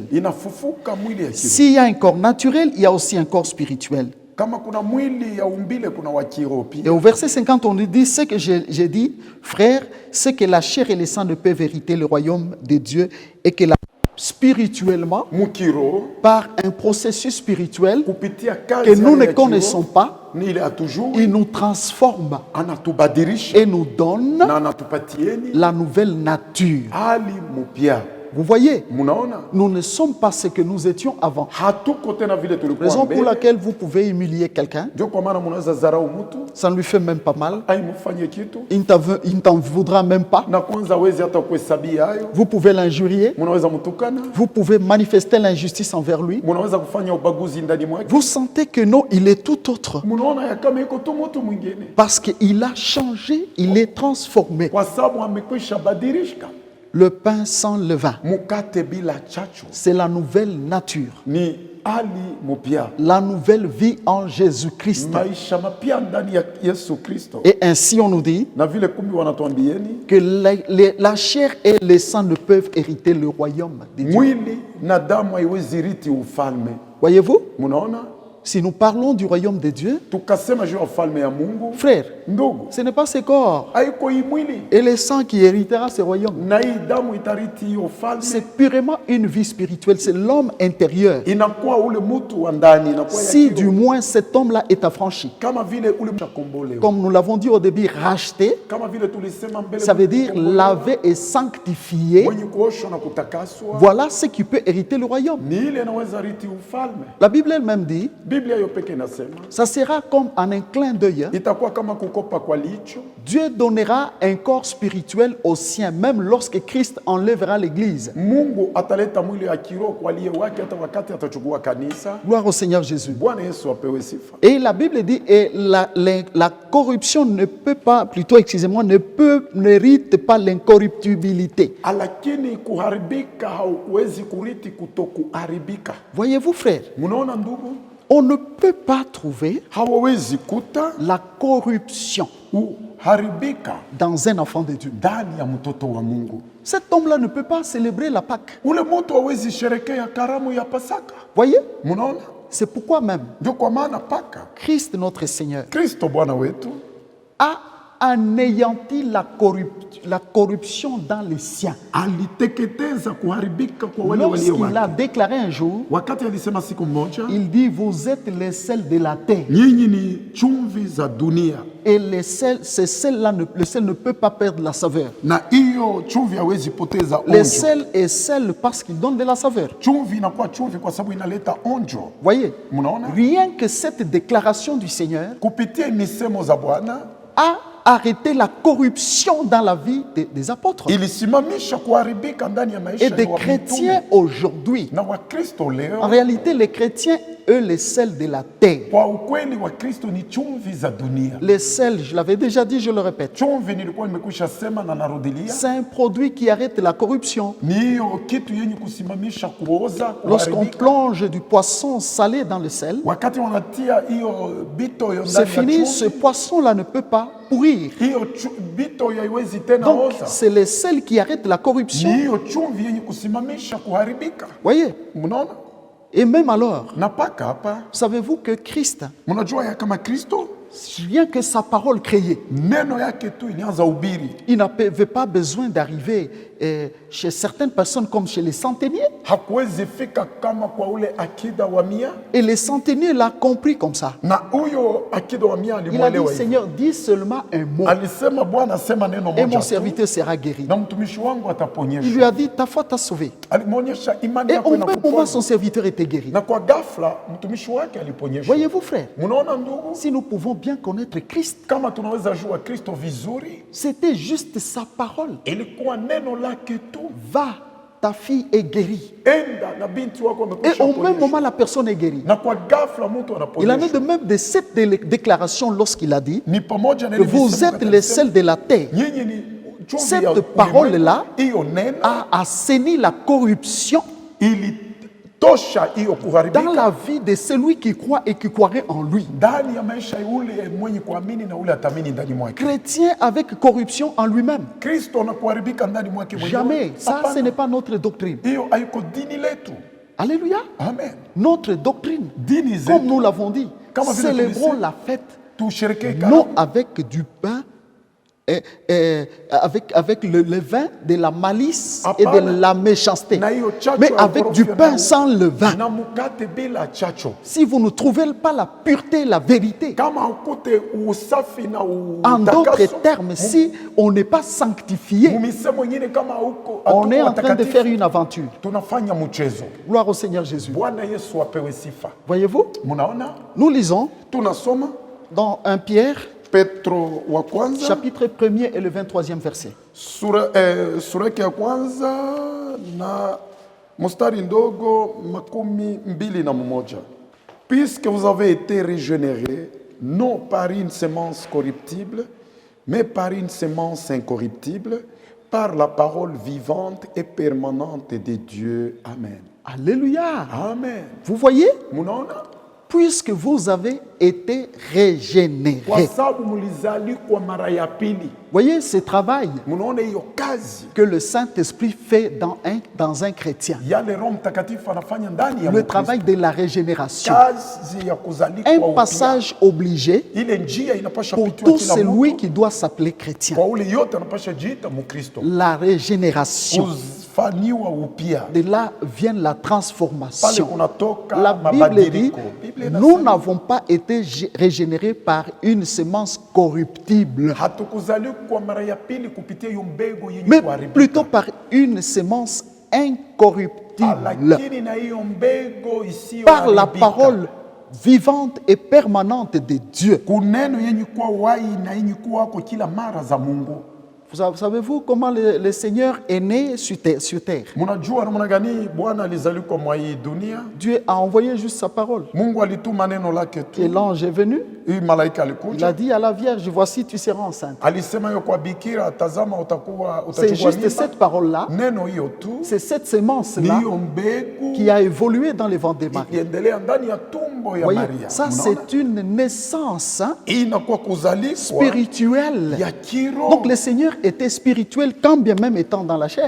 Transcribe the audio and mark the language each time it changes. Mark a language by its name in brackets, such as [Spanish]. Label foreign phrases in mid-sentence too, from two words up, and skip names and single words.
[Swahili] inafufuka mwili ya kiroho. [French] S'il y a un corps naturel, il y a aussi un corps spirituel. [Swahili] Kama kuna mwili ya umbile, kuna wa kiroho [French] Et [Swahili] pia. [French] au verset 50, on nous dit ce que j'ai dit, frère, c'est que la chair et le sang ne peuvent hériter le royaume de Dieu et que spirituellement, [Swahili] Mukiroho [French] par un processus spirituel [Swahili] kupitia [French] que [Swahili] kazi [French] nous ne [Swahili] ya [French] connaissons [Swahili] kiroho, [French] pas, [Swahili] ni ile hatujui, [French] il nous transforme [Swahili] anatubadilisha [French] et nous donne [Swahili] na anatupatieni [French] la nouvelle nature. [Swahili] hali mupya. [French] Vous voyez, [Swahili] Munaona, [French] nous ne sommes pas ce que nous étions avant. [Swahili] hatuko tena vile tulikuwa [French] Raison pour [Swahili] mbele. [French] laquelle vous pouvez humilier quelqu'un, [Swahili] Ndio kwa maana munaweza zarau mtu [French] ça ne lui fait même pas mal. [Swahili] aimufanye kitu [French] Il ne t'en voudra même pas. [Swahili] na kwanza wezi hata kuhesabia hayo. [French] Vous pouvez l'injurier. [Swahili] Munaweza mtukana, [French] Vous pouvez manifester l'injustice envers lui. [Swahili] munaweza kufanya ubaguzi ndani mwake. [French] Vous sentez que non, il est tout autre. [Swahili] Munaona ya kama iko tu mtu mwingine, [French] Parce qu'il a changé, il est transformé. [Swahili] kwa sababu amekwisha badilishika. [French] Le pain sans levain, [Swahili] Mukate bila chachu [French] c'est la nouvelle nature. [Swahili] ni hali mupya, [French] la nouvelle vie en Jésus-Christ. [Swahili] maisha mapya ndani ya Yesu Kristo. [French] Et ainsi on nous dit [Swahili] Na vile kumbi wanatuambieni [French] que la chair et le sang ne peuvent hériter le royaume de Dieu. [Swahili] mwili na damu haiwezi riti ufalme. [French] Voyez-vous, [Swahili] Munaona, [French] si nous parlons du royaume de Dieu, [Swahili] tukasema juu ya ufalme ya Mungu, [French] frère, [Swahili] ndugu, [French] ce n'est pas ce corps [Swahili] haiko hii mwili [French] et le sang qui héritera ce royaume. [Swahili] na hii damu itariti hiyo ufalme. [French] C'est purement une vie spirituelle, c'est l'homme intérieur. [Swahili] Inakuwa ule mtu wa ndani, inakuwa ya [French] Si [Swahili] kiroho. [French] du moins cet homme-là est affranchi, [Swahili] Kama vile ule mtu akombolewa, [French] comme nous l'avons dit au début, racheté, [Swahili] kama vile tulisema mbele, [French] ça veut [Swahili] mtu [French] dire [Swahili] kukombolewa, [French] lavé et sanctifié. [Swahili] mwenye kuoshwa na kutakaswa, [French] Voilà ce qui peut hériter le royaume. [Swahili] ni ile inaweza riti ufalme. [French] La Bible elle-même dit, [Swahili] Biblia hiyo peke inasema [French] ça sera comme en un clin d'œil. [Swahili] itakuwa kama kukopa kwa licho. [French] Dieu donnera un corps spirituel aux siens, même lorsque Christ enlèvera l'Église. [Swahili] Mungu ataleta mwili ya kiroho kwa aliye wake hata wakati atachukua kanisa. [French] Gloire au Seigneur Jésus. [Swahili] Bwana Yesu apewe sifa. [French] Et la Bible dit, et la corruption ne peut pas, plutôt excusez-moi, n'hérite pas l'incorruptibilité. [Swahili] Lakini kuharibika hauwezi kuriti kutokuharibika. [French] Voyez-vous frère, [Swahili] Munaona ndugu, [French] on ne peut pas trouver [Swahili] hawawezi kuta [French] la corruption [Swahili] kuharibika [French] dans un enfant de Dieu. [Swahili] ndani ya mtoto wa Mungu. [French] Cet homme-là ne peut pas célébrer la Pâque. [Swahili] Ule mtu hawezi sherekea karamu ya Pasaka. [French] Voyez, [Swahili] Munaona, [French] c'est pourquoi même [Swahili] ndio kwa maana paka [French] Christ notre Seigneur [Swahili] Kristo Bwana wetu [French] a anéanti la corruption dans les siens. [Swahili] aliteketeza kuharibika kwa wale walio [French] Lorsqu'il a [Swahili] wake. [French] déclaré un jour, [Swahili] Wakati alisema siku moja, [French] il dit, vous êtes les sels de la terre. [Swahili] nyinyi ni chumvi za dunia, [French] Et le sel ne peut pas perdre la saveur. [Swahili] na hiyo chumvi hawezi poteza [French] Le [Swahili] onjo. [French] sel est sel parce qu'il donne de la saveur. [Swahili] Chumvi inakuwa chumvi kwa sababu inaleta onjo. [French] Voyez, [Swahili] Mnaona, [French] rien que cette déclaration du Seigneur [Swahili] kupitia misemo za Bwana [French] a arrêté la corruption dans la vie des apôtres [Swahili] ilisimamisha kuharibika ndani ya maisha [French] et des [Swahili] ya wa [French] chrétiens [Swahili] mitume [French] aujourd'hui. [Swahili] na Wakristo [French] En [Swahili] leo. [French] réalité, les chrétiens, eux, les sels de la terre. [Swahili] Kwa ukweli Wakristo ni chumvi za dunia. [French] Les sels, je l'avais déjà dit, je le répète, [Swahili] Chumvi nilikuwa nimekwisha sema na narudilia, [French] c'est un produit qui arrête la corruption. [Swahili] ni hiyo kitu yenye kusimamisha kuoza, [French] Lorsqu'on [Swahili] kuharibika. [French] plonge du poisson salé dans le sel, [Swahili] Wakati wanatia hiyo bito yo [French] c'est [Swahili] ndani ya [French] fini, ce [Swahili] chumvi, [French] poisson-là ne peut pas pourrir. [Swahili] hiyo bito haiwezi tena [French] Donc, [Swahili] oza. [French] c'est le sel qui arrête la [Swahili] Ni [French] corruption. [Swahili] hiyo chumvi yenye kusimamisha kuharibika. [French] Voyez, [Swahili] Mnaona, [French] et même alors, [Swahili] na paka hapa, [French] savez-vous que Christ, [Swahili] mnajua ya kama Kristo [French] rien que sa parole créée, [Swahili] neno yake tu ilianza ubiri, [French] il n'avait pas besoin d'arriver chez certaines personnes comme chez les centeniers. [Swahili] hakuwezi fika kama kwa ule akida wa mia, [French] Et les centeniers l'ont compris comme ça. [Swahili] na huyo akida wa mia [French] Il a dit, [Swahili] alimwelewa hivi. [French] Seigneur, dis seulement un mot [Swahili] Alisema, Bwana asema neno [French] et mon [Swahili] moja tu, [French] serviteur sera guéri. [Swahili] na mtumishi wangu [French] Il lui [Swahili] ataponyeshwa. [French] a dit, ta foi t'a sauvé. [Swahili] Alimwonyesha imani [French] Et [Swahili] yako [French] au même moment, [Swahili] inakuponya, [French] son serviteur était guéri. [Swahili] na kwa ghafla mtumishi wake aliponyeshwa. [French] Voyez-vous, frère, [Swahili] Mnaona ndugu, [French] si nous pouvons bien connaître Christ, [Swahili] kama tunaweza jua Kristo vizuri, [French] c'était juste sa parole. [Swahili] ilikuwa neno lake tu, [French] Va, ta fille est guérie. [Swahili] enda na binti wako [French] Et [Swahili] amekwisha [French] au même [Swahili] ponyeshwa. [French] moment, la personne est guérie. [Swahili] Na kwa ghafla mtu [French] Il en est [Swahili] anaponyeshwa. [French] de même de cette déclaration lorsqu'il a dit [Swahili] Ni pamoja na [French] que [Swahili] ile [French] vous [Swahili] misemo [French] êtes les [Swahili] alisema, [French] sels de la terre. [Swahili] nyinyi ni chumvi [French] Cette [Swahili] ya [French] parole-là [Swahili] ulimwengu. Hiyo neno [French] A assaini la corruption [Swahili] ilitosha hiyo [French] dans [Swahili] kuharibika [French] la vie de celui qui croit et qui croirait en lui. [Swahili] ndani ya maisha ule mwenye kuamini na ule atamini ndani mwake. [French] Chrétien avec corruption en lui-même. [Swahili] Kristo anakuharibika ndani mwake mwenyewe. [French] Jamais. Ça, [Swahili] Hapana. [French] ce n'est pas notre doctrine. [Swahili] Hiyo haiko dini letu. [French] Alléluia. [Swahili] Amen. [French] Notre doctrine, [Swahili] Dini [French] comme [Swahili] zetu [French] nous l'avons dit, [Swahili] Kama vile [French] célébrons [Swahili] tulisema. [French] la fête [Swahili] tusherekee [French] non [Swahili] karamu [French] avec du pain, avec le levain de la malice et de [Swahili] Hapana. [French] la méchanceté, [Swahili] na hiyo chacho [French] mais [Swahili] ya [French] avec du [Swahili] ghorofa [French] pain [Swahili] na- [French] sans levain. [Swahili] na mkate bila chacho. [French] Si vous ne trouvez pas la pureté, la vérité, [Swahili] Kama ukute usafi na [French] en d'autres [Swahili] utakaso, [French] termes, si on n'est pas sanctifié, [Swahili] mumisemo ingine kama huko [French] on est en train de faire une aventure. [Swahili] tunafanya mchezo. [French] Gloire au Seigneur Jésus. [Swahili] Bwana Yesu apewe sifa. [French] Voyez-vous, [Swahili] Munaona, [French] nous lisons [Swahili] tunasoma [French] dans 1 Pierre, [Swahili] Petro wa kwanza [French] chapitre 1er et le 23e verset. [Swahili] sura yake ya kwanza na mstari ndogo 21. [French] Puisque vous avez été régénérés non par une semence corruptible mais par une semence incorruptible, par la parole vivante et permanente de Dieu. [Swahili] Amen. [French] Alléluia. [Swahili] Amen. [French] Vous voyez, [Swahili] Munaona? [French] puisque vous avez été régénérés. [Swahili] Kwa sababu mulizalikwa mara ya pili. [French] Voyez ce travail [Swahili] Munaona hiyo kazi [French] que le Saint-Esprit fait dans un chrétien. [Swahili] yale Roho Mtakatifu anafanya ndani ya [French] Le [Swahili] Mkristo. [French] travail de la régénération. [Swahili] Kazi ya kuzalikwa [French] Un [Swahili] upya. [French] passage obligé [Swahili] Ile njia inapasha [French] pour [Swahili] pitiwa [French] tout [Swahili] kila [French] celui [Swahili] mtu. [French] qui doit s'appeler chrétien. [Swahili] Kwa ule yote anapasha jiita Mkristo. [French] La régénération. [Swahili] Kufanyiwa upya. [French] De là vient la [Swahili] Pale [French] transformation. [Swahili] kunatoka [French] La Bible dit, [Swahili] mabadiliko. Biblia [French] nous [Swahili] inasema, [French] n'avons pas été régénérés par une semence corruptible, [Swahili] hatukuzalikwa mara ya pili kupitia hiyo mbegu yenye [French] mais [Swahili] kuharibika. [French] plutôt par une semence incorruptible, [Swahili] Lakini na hiyo mbegu isiyo [French] par la parole vivante et permanente de Dieu. [Swahili] kuneno yenye kuwa wai na yenye kuwa wako kila mara za Mungu. [French] Savez-vous comment le Seigneur est né sur terre? [Swahili] Mnajua namna gani Bwana alizalikwa mwa hii dunia? [French] Dieu a envoyé juste sa parole. [Swahili] Mungu alituma neno lake tu. [French] Et l'ange est venu. [Swahili] Huyu malaika [French] Il a [Swahili] alikuja. [French] dit à la Vierge, voici tu seras enceinte. [Swahili] Alisema yo kwa bikira, tazama [French] C'est [Swahili] utachukua [French] juste [Swahili] mimba. [French] cette parole-là, [Swahili] Neno hiyo tu [French] c'est cette semence-là [Swahili] ndiyo mbegu [French] qui a évolué dans les ventres de Marie. [Swahili] iliendelea ndani ya tumbo ya [French] Voyez, [Swahili] Maria. [French] ça [Swahili] Mnaona? [French] c'est une naissance [Swahili] Hii inakuwa kuzalikwa [French] spirituelle. [Swahili] ya kiroho. [French] Donc le Seigneur était spirituel quand bien même étant dans la chair.